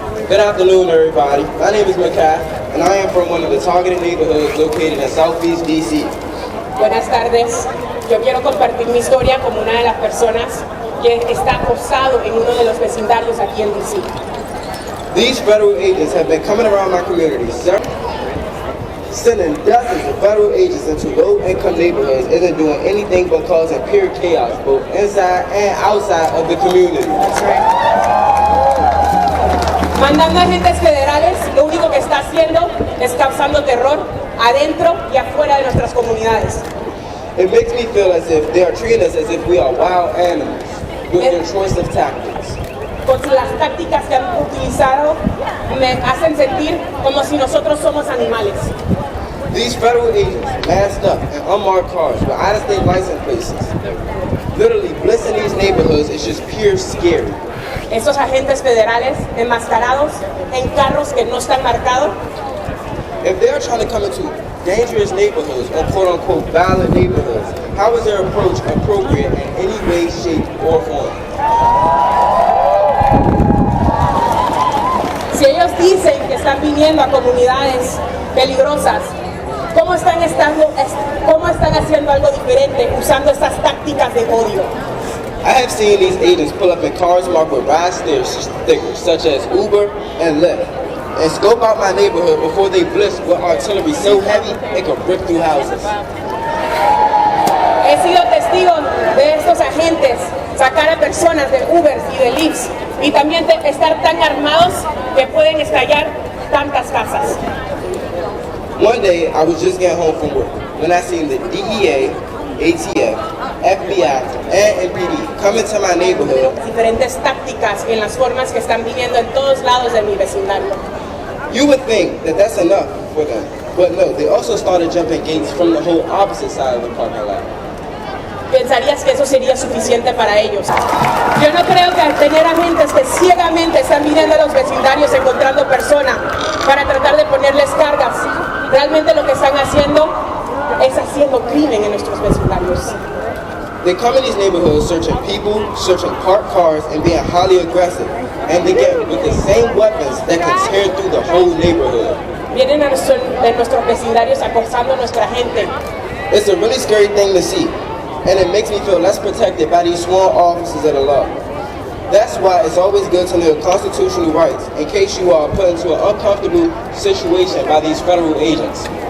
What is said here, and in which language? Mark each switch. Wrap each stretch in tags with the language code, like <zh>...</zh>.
<en>Good afternoon, everybody. My name is Makai, and I am from one of the targeted neighborhoods located in Southeast DC.</en> <es>Buenas tardes. Yo quiero compartir mi historia como una de las personas que está acosado en uno de los vecindarios aquí en DC.</es> <en>These federal agents have been coming around my community, sending dozens of federal agents into low-income neighborhoods isn't doing anything but causing pure chaos, both inside and outside of the community. That's right.</en> <es>Mandando agentes federales, lo único que está haciendo es causando terror adentro y afuera de nuestras comunidades.</es> <en>It makes me feel as if they are treating us as if we are wild animals with their choice of tactics.</en> <es>Con las tácticas que han utilizado, me hacen sentir como si nosotros somos animales.</es> <en>These federal agents, masked up in unmarked cars with out-of-state license plates, literally blitzing these neighborhoods is just pure scary.</en> <es>Estos agentes federales enmascarados en carros que no están marcados.</es> <en>If they are trying to come into dangerous neighborhoods or quote-unquote violent neighborhoods, how is their approach appropriate in any way, shape, or form?</en> <es>Si ellos dicen que están viniendo a comunidades peligrosas, ¿cómo están haciendo algo diferente usando estas tácticas de odio?</es> <en>I have seen these agents pull up in cars marked with ride stickers such as Uber and Lyft and scope out my neighborhood before they blitz with artillery so heavy it can rip through houses.</en> <es>He sido testigo de estos agentes sacar a personas de Ubers y de Lyfts y también de estar tan armados que pueden estallar tantas casas.</es> <en>One day I was just getting home from work when I seen the DEA, ATF, FBI, and MPD come into my neighborhood.</en> <es>Diferentes tácticas en las formas que están viniendo en todos lados de mi vecindario.</es> <en>You would think that that's enough for them, but no, they also started jumping gates from the whole opposite side of the parking lot.</en> <es>Pensarías que eso sería suficiente para ellos. Yo no creo que al tener agentes que ciegamente están viniendo a los vecindarios encontrando personas para tratar de ponerles cargas, realmente lo que están haciendo es haciendo crimen en nuestros vecindarios.</es> <en>They come in these neighborhoods searching people, searching parked cars, and being highly aggressive. And they get with the same weapons that can tear through the whole neighborhood.</en> <es>Vienen a nuestros vecindarios acosando a nuestra gente.</es> <en>It's a really scary thing to see, and it makes me feel less protected by these small officers of the law. That's why it's always good to know constitutional rights in case you are put into an uncomfortable situation by these federal agents.</en>